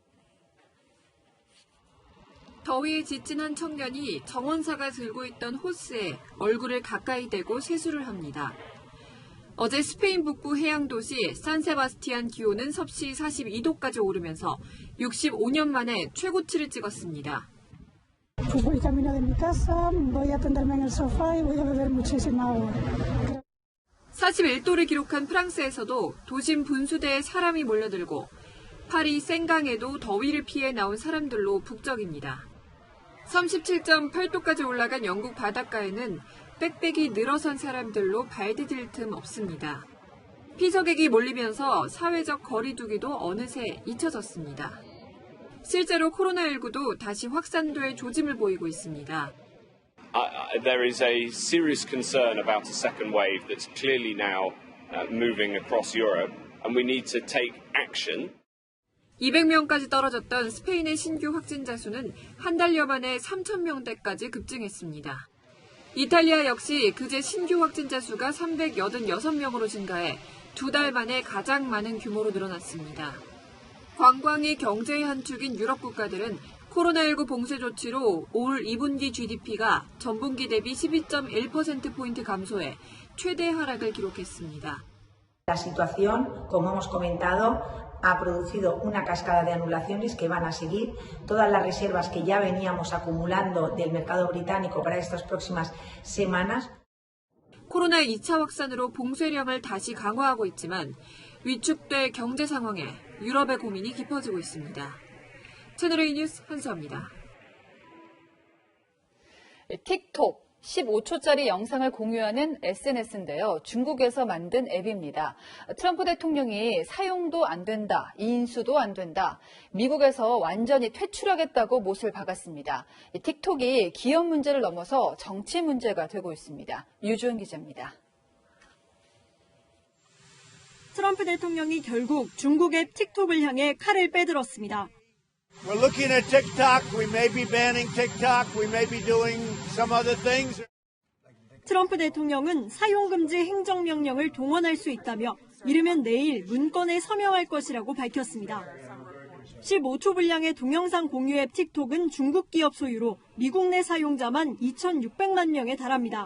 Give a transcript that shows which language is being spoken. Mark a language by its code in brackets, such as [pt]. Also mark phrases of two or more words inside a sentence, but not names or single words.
[ko] 더위에 지친 한 청년이 정원사가 들고 있던 호스에 얼굴을 가까이 대고 세수를 합니다. 어제 스페인 북부 해양 도시 산세바스티안 기온은 섭씨 42도까지 오르면서 65년 만에 최고치를 찍었습니다. [es] pues voy camino de mi casa, voy a tenderme en el sofá y voy a beber muchísima agua. [ko] 41도를 기록한 프랑스에서도 도심 분수대에 사람이 몰려들고 파리 생강에도 더위를 피해 나온 사람들로 북적입니다. 37.8도까지 올라간 영국 바닷가에는 빽빽이 늘어선 사람들로 발 디딜 틈 없습니다. 피서객이 몰리면서 사회적 거리 두기도 어느새 잊혀졌습니다. 실제로 코로나19도 다시 확산될 조짐을 보이고 있습니다. [en] There is a serious concern about a second wave that's clearly now moving across Europe, and we need to take action. [ko] 200명까지 떨어졌던 스페인의 신규 확진자 수는 한 달여 만에 3,000명대까지 급증했습니다. 이탈리아 역시 그제 신규 확진자 수가 386명으로 증가해 2달 만에 가장 많은 규모로 늘어났습니다. 관광이 경제의 한 축인 유럽 국가들은 코로나19 봉쇄 조치로 올 2분기 GDP가 전분기 대비 12.1%포인트 감소해 최대 하락을 기록했습니다. [es] La situación, como hemos comentado, ha producido una cascada de anulaciones que van a seguir. Todas las reservas que ya veníamos acumulando del mercado británico para estas próximas semanas. [ko] 코로나 2차 확산으로 봉쇄령을 다시 강화하고 있지만 위축될 경제 상황에 유럽의 고민이 깊어지고 있습니다. 채널A 뉴스 한수아입니다. 틱톡 15초짜리 영상을 공유하는 SNS인데요. 중국에서 만든 앱입니다. 트럼프 대통령이 사용도 안 된다, 인수도 안 된다. 미국에서 완전히 퇴출하겠다고 못을 박았습니다. 틱톡이 기업 문제를 넘어서 정치 문제가 되고 있습니다. 유주은 기자입니다. 트럼프 대통령이 결국 중국 앱 틱톡을 향해 칼을 빼들었습니다. [en] We're looking at TikTok. We may be banning TikTok. We may be doing some other things. [ko] 트럼프 대통령은 사용금지 행정명령을 동원할 수 있다며 이르면 내일 문건에 서명할 것이라고 밝혔습니다. 15초 분량의 동영상 공유 앱 틱톡은 중국 기업 소유로 미국 내 사용자만 2,600만 명에 달합니다.